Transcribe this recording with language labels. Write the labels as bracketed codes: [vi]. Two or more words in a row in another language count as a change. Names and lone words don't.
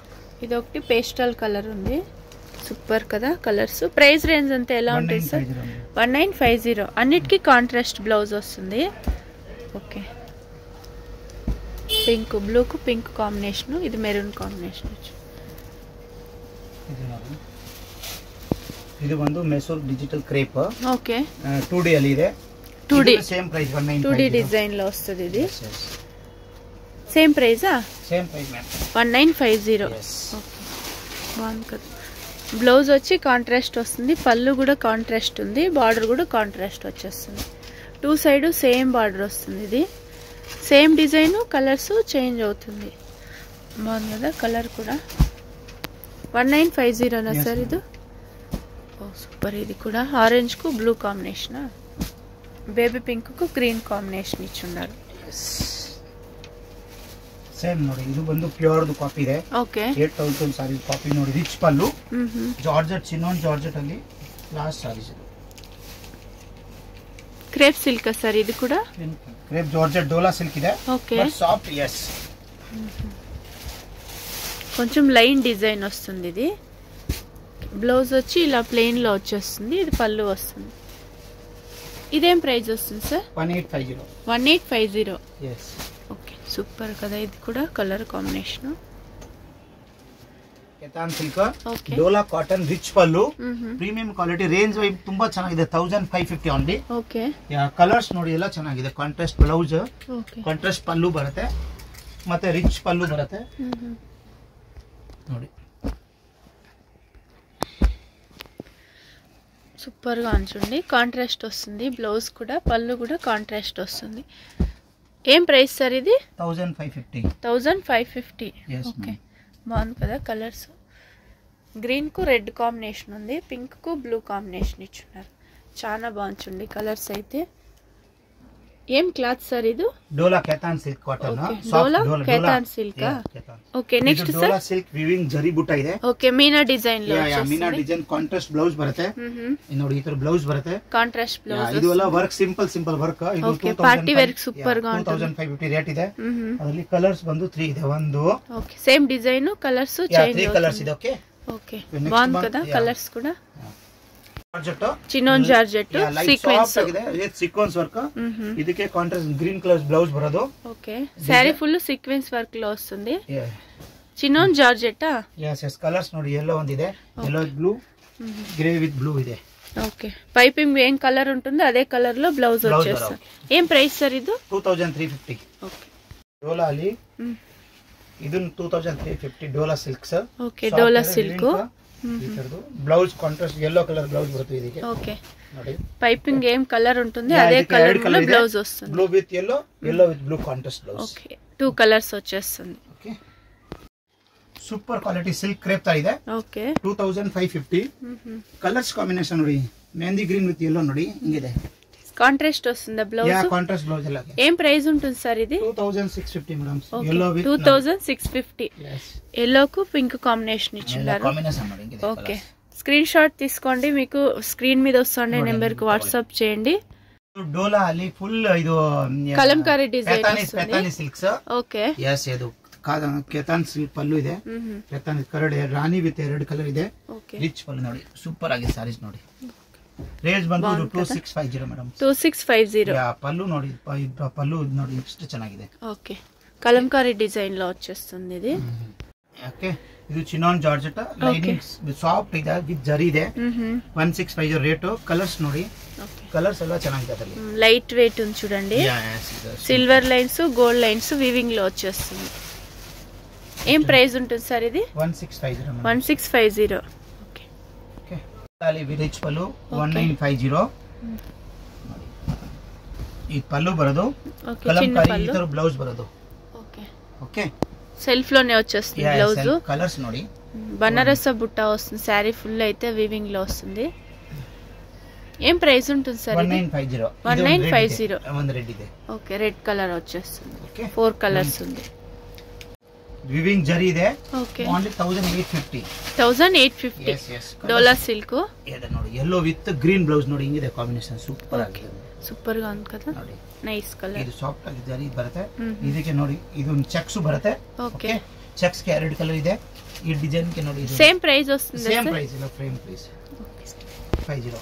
[te] ఇది ఒకటి పేస్టల్ కలర్ ఉంది. సూపర్ కదా కలర్స్. ప్రైస్ రేంజ్ అంతా ఎలా ఉంటుంది సార్? 1950. అన్నిటికీ కాంట్రాస్ట్ బ్లౌజ్ వస్తుంది. ఓకే, పింక్ బ్లూకు పింక్ కాంబినేషన్. ఇది మెరూన్ కాంబినేషన్. [kn] ಇದು ಒಂದು ಮೆಸೂರ್ ಡಿಜಿಟಲ್ ಕ್ರೇಪ್. [te] ఓకే, [kn] 2D ಅಲ್ಲಿ ಇದೆ. 2D [te] సేమ్ ప్రైస్ 1950. 2D డిజైన్ లో వస్తుంది. ఇది సేమ్ ప్రైజా? సేమ్ ప్రైస్ మ్యామ్, 1950. ఓకే, బాగుంది కదా. బ్లౌజ్ వచ్చి కాంట్రాస్ట్ వస్తుంది. పళ్ళు కూడా కాంట్రాస్ట్ ఉంది. బార్డర్ కూడా కాంట్రాస్ట్ వచ్చేస్తుంది. టూ సైడ్ సేమ్ బార్డర్ వస్తుంది. ఇది సేమ్ డిజైన్, కలర్స్ చేంజ్ అవుతుంది. బాగుంది కదా కలర్ కూడా. 1950 సార్ ఇది. ఓ సూపర్. ఇది కూడా ఆరెంజ్ కు బ్లూ కాంబినేషన్, బేబీ పింక్ కు గ్రీన్ కాంబినేషన్ ఇచ్చున్నారు. [kn] ಸೇಮ್ ನೋಡಿ. ಇದು ಬಂದು ಪ್ಯೂರ್ ಕಾಪಿ ಇದೆ. ಓಕೆ, 8000 ಸಾರಿ ಕಾಪಿ ನೋಡಿ. ರಿಚ್ ಪಲ್ಲು, ಜಾರ್ಜೆಟ್, ಚಿನ್ನೋನ್ ಜಾರ್ಜೆಟ್ ಅಲ್ಲಿ ಲಾಸ್ಟ್ ಸಾರೀಸ್. [te] క్రేప్ సిల్క్ సార్ ఇది కూడా. క్రేప్ జార్జెట్ డోలా సిల్క్ ಇದೆ. ఓకే, సాఫ్ట్. yes, కొంచెం లైన్ డిజైన్ వస్తుంది. ఇది బ్లౌజ్ వచ్చి ఇలా ప్లెయిన్ లో వచ్చేస్తుంది. ఇది పళ్ళు వస్తుంది. ఇదేం ప్రైస్ వస్తుంది సార్? 1850. 1850. yes, ఓకే, సూపర్ కదా. ఇది కూడా కలర్ కాంబినేషన్. [kn] ಕೆತಾನ್ ಸಿಲ್ಕ್, [te] ఓకే, [kn] ಡೋಲಾ ಕಾಟನ್, ರಿಚ್ ಪಲ್ಲು, ಪ್ರೀಮಿಯಂ ಕ್ವಾಲಿಟಿ. ರೇಂಜ್ ವೈಸ್ ತುಂಬಾ ಚೆನ್ನಾಗಿದೆ. 1550 ಓನ್ಲಿ. [te] ఓకే, [kn] ಕಲರ್ಸ್ ನೋಡಿ ಎಲ್ಲ ಚೆನ್ನಾಗಿದೆ. ಕಾಂಟ್ರಾಸ್ಟ್ ಬ್ಲೌಸ್, [te] ఓకే, [kn] ಕಾಂಟ್ರಾಸ್ಟ್ ಪಲ್ಲು ಬರುತ್ತೆ, ಮತ್ತೆ ರಿಚ್ ಪಲ್ಲು ಬರುತ್ತೆ ನೋಡಿ. [te] సూపర్ గా ఉంచండి. కాంట్రాస్ట్ వస్తుంది. బ్లౌజ్ కూడా, పళ్ళు కూడా కాంట్రాస్ట్ వస్తుంది. ఏం ప్రైస్ సార్ ఇది? 1550. 1550. yes, ఓకే, బాగుంది కదా కలర్స్. గ్రీన్ కు రెడ్ కాంబినేషన్ ఉంది. పింక్ కు బ్లూ కాంబినేషన్ ఇచ్చున్నారు. చాలా బాగుంది కలర్స్ అయితే. ఏం క్లాత్ సార్ ఇది? డోలా కేతాన్ సిల్క్ కాటన్. డోలా కేతాన్ సిల్క్. ఓకే, నెక్స్ట్ సార్ డోలా సిల్క్ వీవింగ్ జరీ [kn] ಬುಟ್ಟ ಇದೆ. [te] ఓకే, మీనా డిజైన్ లో [kn] ಮೀನಾ ಡಿಸೈನ್ ಕಾಂಟ್ರಾಸ್ಟ್ ಬ್ಲೌಸ್ ಬರುತ್ತೆ. ನೋಡಿ ಈ ತರ ಬ್ಲೌಸ್ ಬರುತ್ತೆ. ಕಾಂಟ್ರಾಸ್ಟ್ ಬ್ಲೌಸ್. ಇದು ಎಲ್ಲ ವರ್ಕ್ ಸಿಂಪಲ್ ವರ್ಕ್. ಇದು ಓಕೆ, ಪಾರ್ಟಿ ವರ್ಕ್ ಸೂಪರ್ [te] గా ఉంటుంది. [kn] 2550 ರೇಟ್ ಇದೆ. ಅದರಲ್ಲಿ ಕಲರ್ಸ್ ಬಂದು 3 ಇದೆ. ಒಂದು [te] ఓకే, సేమ్ డిజైన్, కలర్స్ చేంజ్ అవుతుంది. 3 కలర్స్ ಇದೆ. ఓకే, ఓకే, బాగుంది కదా కలర్స్ కూడా. [kn] ಜಾರ್ಜೆಟ್, ಚಿನ್ನೋನ್ ಜಾರ್ಜೆಟ್, ಸೀಕ್ವೆನ್ಸ್ ಆಗಿದೆ. ಇದು ಸೀಕ್ವೆನ್ಸ್ ವರ್ಕ್. ಇದಕ್ಕೆ ಕಾಂಟ್ರಾಸ್ಟ್ ಗ್ರೀನ್ ಕಲರ್ ಬ್ಲೌಸ್ ಬರೋದು. [te] ఓకే, సారీ ఫుల్ సీక్వెన్స్ వర్క్ లో వస్తుంది. [kn] ಚಿನ್ನೋನ್ ಜಾರ್ಜೆಟ್. [en] yes yes, [kn] ಕಲರ್ಸ್ ನೋಡಿ. yellow ಒಂದಿದೆ, yellow ಬ್ಲೂ, ಗ್ರೇ ವಿತ್ ಬ್ಲೂ ಇದೆ. [te] ఓకే, పైపింగ్ ఏం కలర్ ఉంటుందో అదే కలర్ లో బ్లౌజ్ వచ్చేస్తుంది. ఏం ప్రైస్ సార్ ఇది? 2350. ఓకే, [kn] డోలా ಅಲ್ಲಿ ಇದು 2350 ಡೋಲಾ ಸಿಲ್ಕ್ ಸರ್. [te] ఓకే, డోలా సిల్క్. బ్లౌజ్ కాంట్రాస్ట్ yellow కలర్ బ్లౌజ్ [kn] బರುತ್ತೆ ಇದಕ್ಕೆ. [te] ఓకే, [kn] ನೋಡಿ [te] పైపింగ్ ఏం కలర్ ఉంటుంది అదే కలర్ లో బ్లౌజ్ వస్తుంది. [en] blue with yellow with blue contrast blouse. [te] ఓకే, 2 కలర్స్ వచ్చేస్తుంది. ఓకే, [kn] ಸೂಪರ್ ಕ್ವಾಲಿಟಿ ಸಿಲ್ಕ್ ಕ್ರೇಪ್ ತರ ಇದೆ. ಓಕೆ, 2550. ಕಲರ್ಸ್ ಕಾಂಬಿನೇಷನ್ ನೋಡಿ. ಮೆಹಂದಿ ಗ್ರೀನ್ ವಿತ್ yellow ನೋಡಿ ಹಿಂಗಿದೆ. [te] కాంట్రాస్ట్ వస్తుందా బ్లౌజ్? కాంట్రాస్ట్ బ్లౌజ్ అలాగే. ఏం ప్రైస్ ఉంటుంది సార్ ఇది? 2650 మేడం. [en] yellow with 2650. [te] yellow కు పింక్ కాంబినేషన్ ఇచ్చారు. ఓకే, స్క్రీన్ షాట్ తీసుకోండి, మీకు స్క్రీన్ మీద వస్తుండే నెంబర్ కి వాట్సాప్ చేయండి. డోలా అలి ఫుల్ ఇది కలంకారీ డిజైన్ పెతాని సిల్క్స్. ఓకే, [kn] yes ಇದು ಕೆತಾನ್ ಸಿಲ್ಕ್ ಪಲ್ಲು ಇದೆ. ಕೆತಾನ್ ಕರಡ್ ರಾಣಿ ವಿತ್ ರೆಡ್ ಕಲರ್ ಇದೆ. ರಿಚ್ ಪಲ್ಲು ನೋಡಿ, ಸೂಪರ್ ಆಗಿದೆ ಸಾರೀಸ್ ನೋಡಿ. ರೇಂಜ್ ಬಂದು 2650 ಮೇಡಂ. 2650. ಪಲ್ಲು ನೋಡಿ, ಪಲ್ಲು ನೋಡಿ ಎಷ್ಟು ಚೆನ್ನಾಗಿದೆ. ಓಕೆ, [te] కలంకారీ డిజైన్ లో వచ్చేస్తుంది ఇది. ఓకే, ఇది చినాన్ జార్జెట్ లైనింగ్స్ సాఫ్ట్ [kn] ಇದೆ ವಿತ್ ಜರಿ ಇದೆ. [te] 1650 ರೇಟ್. కలర్స్ ನೋಡಿ, కలర్స్ ಎಲ್ಲ ಚೆನ್ನಾಗಿದೆ. లైట్ వెయిట్ ఉంది చూడండి. సిల్వర్ లైన్స్, గోల్డ్ లైన్స్ వీవింగ్ లో వచ్చేస్తుంది. ఏం ప్రైస్ ఉంటుంది సార్ ఇది? 1650. 1650. ఓకే ఓకే, తాలి విలేజ్ పల్లు 1950. [kn] ಈ పల్లు ಬರೋದು ಕಲಂಕಾರಿ, ಈ ತರ ಬ್ಲೌಸ್ ಬರೋದು. [te] ఓకే ఓకే, సెల్ఫ్ లోనే వచ్చేస్తుంది బ్లౌజ్. [kn] కలర్స్ ನೋಡಿ, [te] బనారస్ బుట్ట వస్తుంది. సారీ ఫుల్ అయితే వీవింగ్ లో వస్తుంది. ఏం ప్రైస్ ఉంటుంది సార్? 1950. 1950. [kn] ಒಂದು రెడ్ ಇದೆ. [te] ఓకే, రెడ్ కలర్ వచ్చేస్తుంది. 4 కలర్స్ ఉంది. వివింగ్ జరీ ಇದೆ. ఓకే, ఓన్లీ 1850. 1850. [en] yes yes, [te] డోలా సిల్క్. [kn] ಇದೆ ನೋಡಿ, yellow ವಿತ್ ಗ್ರೀನ್ ಬ್ಲೌಸ್ ನೋಡಿ, ಹಿಂಗಿದೆ ಕಾಂಬಿನೇಷನ್ ಸೂಪರ್ ಆಗಿದೆ. [te] ಸೂಪರ್ గా ఉంది కదా, [kn] ನೈಸ್ ಕಲರ್. ಇದು ಸಾಫ್ಟ್ ಆಗಿ ಜರಿ ಬರುತ್ತೆ. ಇದಕ್ಕೆ ನೋಡಿ, ಇದು ಚೆಕ್ಸ್ ಬರುತ್ತೆ. ಓಕೆ, ಚೆಕ್ಸ್ ಗೆ ರೆಡ್ ಕಲರ್ ಇದೆ. ಈ ಡಿಸೈನ್ ಗೆ ನೋಡಿ, ಸೇಮ್ ಪ್ರೈಸ್ ವస్తుంది. ಸೇಮ್ ಪ್ರೈಸ್ ಇಲ್ಲ, ಫ್ರೇಮ್ ಪ್ರೈಸ್ 50.